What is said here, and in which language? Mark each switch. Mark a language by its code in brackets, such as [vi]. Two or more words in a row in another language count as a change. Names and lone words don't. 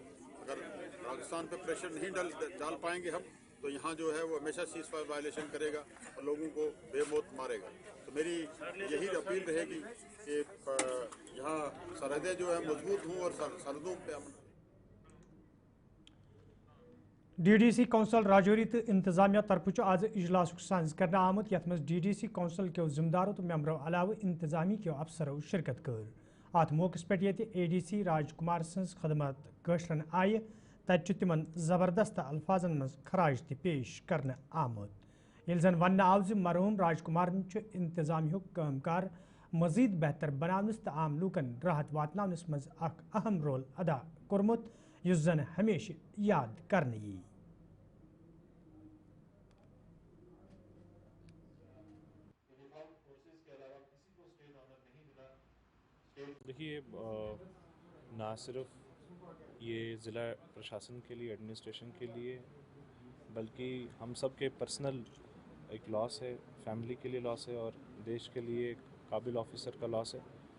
[hi] अगर पाकिस्तान पे प्रेशर नहीं डाल पाएंगे हम तो यहाँ जो है वो हमेशा [en] cease fire violation [hi] करेगा और लोगों को बेमौत मारेगा। तो मेरी यही अपील रहेगी कि यहाँ सरहदें जो है मजबूत हों और सरहदों पे अमन। [ks] DDC कौंसल राजौरी तो इंतजामिया तरफ आज इजलास साज कर आमुत यथ मज DDC कौंसल के जिम्मेदारों तो मेम्बरों अलाव इंतजामी के अफसरों शिरकत कर। अत मौके पे ADC राजकुमार सज खदमत कशरन आय तब तिमन जबरदस्त अल्फाजन मज खराज पेश कर आमुत। यह जन वन आव मरहूम राजकुमार इंतजामी कामकार मजीद बेहतर बनावनस तो आम लूकन राहत वातनावनस मज अहम रोल अदा कोरमुत, युस जन हमेशा याद करने यी। [hi] देखिए, ना सिर्फ ये ज़िला प्रशासन के लिए, एडमिनिस्ट्रेशन के लिए, बल्कि हम सब के पर्सनल एक लॉस है, फैमिली के लिए लॉस है और देश के लिए एक काबिल ऑफिसर का लॉस है।